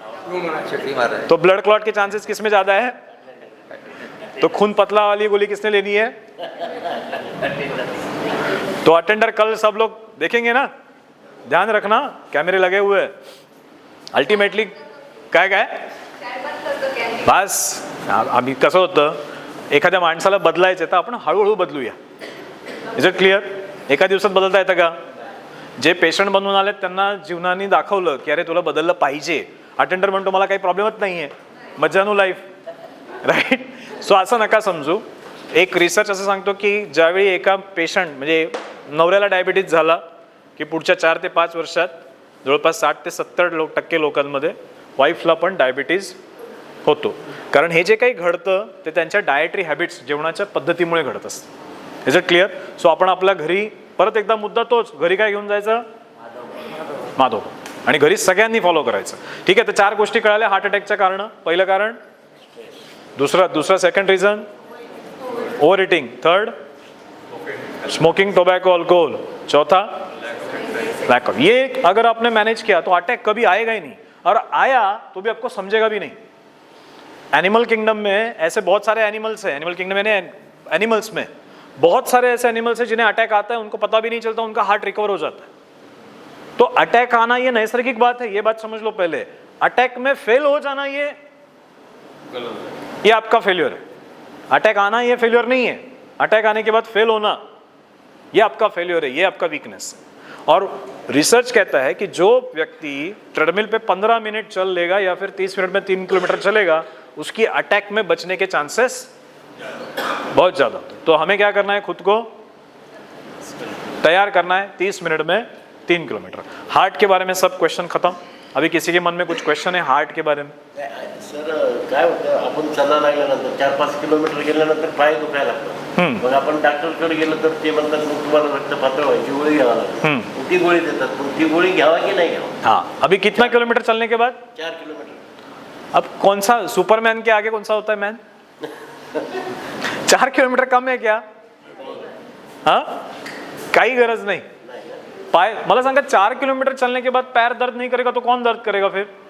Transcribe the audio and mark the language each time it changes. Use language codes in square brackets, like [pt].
[hi] चक्री मार रहा है तो ब्लड क्लॉट के चांसेस किस में ज्यादा है? तो खून पतला वाली गोली किसने लेनी है? तो अटेंडर कल सब लोग देखेंगे ना, ध्यान रखना, कैमरे लगे हुए हैं. [mr] अल्टिमेटली काय काय बस. आम्ही कसं होतं, एखाद्या माणसाला बदलायचं तर आपण हळूहळू बदलूया. [en] Is it clear? [mr] एका दिवसात बदलता येतं का? जे पेशंट बनवून आले त्यांना जीवनाने दाखवलं की अरे तुला बदललं पाहिजे. अटेंडर म्हणतो मला काही प्रॉब्लेमच नाही आहे, मज्जानू लाईफ, राईट? सो असं नका समजू. एक रिसर्च असं सांगतो की ज्यावेळी एका पेशंट म्हणजे नवऱ्याला डायबिटीज झाला की पुढच्या 4 ते 5 वर्षात जवळपास 60 ते 70% लोकांमध्ये वाईफला पण डायबिटीज होतो. कारण हे जे काही घडतं ते त्यांच्या डायटरी हॅबिट्स, जेवणाच्या पद्धतीमुळे घडत असतं. [en] Is it clear? [mr] सो आपण आपल्या घरी परत एकदा मुद्दा तोच, घरी काय घेऊन जायचं? माधव. आणि घरी सगळ्यांनी फॉलो करायचं. ठीक आहे, तर 4 गोष्टी कळाल्या हार्ट अटॅकच्या कारण. पहिलं कारण, दुसरा second reason over eating, third smoking, tobacco, alcohol, चौथा लैक ऑफ. [hi] ये अगर आपने मैनेज किया तो अटैक कभी आएगा ही नहीं, और आया तो भी आपको समझेगा भी नहीं. एनिमल किंगडम में ऐसे बहुत सारे एनिमल्स हैं, एनिमल किंगडम में एनिमल्स में बहुत सारे ऐसे एनिमल्स हैं जिन्हें अटैक आता है, उनको पता भी नहीं चलता, उनका हार्ट रिकवर हो जाता है. तो अटैक आना ये नैसर्गिक बात है, ये बात समझ लो पहले. अटैक में फेल हो जाना ये आपका फेल्योर है. अटैक आना ये फेल्योर नहीं है. अटैक आने के बाद फेल होना ये आपका फेल्योर है, ये आपका वीकनेस है. और रिसर्च कहता है कि जो व्यक्ति ट्रेडमिल पे 15 मिनट चल लेगा या फिर 30 मिनट में 3 किलोमीटर चलेगा, उसकी अटैक में बचने के चांसेस बहुत ज़्यादा होते हैं. तो हमें क्या करना है? खुद को तैयार करना है 30 मिनट में 3 किलोमीटर. हार्ट के बारे में सब क्वेश्चन खत्म. अभी किसी के मन में कुछ क्वेश्चन है हार्ट के बारे में? [mr] सर काय होतं, आपण चालला लागल्यानंतर 4-5 किलोमीटर गेल्यानंतर पाय दुखायला लागतात. मग आपण डॉक्टरकडे गेलं तर ते म्हणतात मग तुम्हाला रक्त पातळ व्हायची गोळी घ्यावा लागते. ती गोळी देतात, पण ती गोळी घ्यावा की नाही घ्यावा? [hi] हाँ. अभी कितना किलोमीटर चलने के बाद? 4 किलोमीटर. अब कौन सा सुपरमैन के आगे कौन सा होता है मैन? 4 किलोमीटर कम है क्या? हाँ, [mr] काही गरज [hi] नहीं. [mr] पाय मला सांगा, [hi] 4 किलोमीटर चलने के बाद पैर दर्द नहीं करेगा तो कौन दर्द करेगा फिर?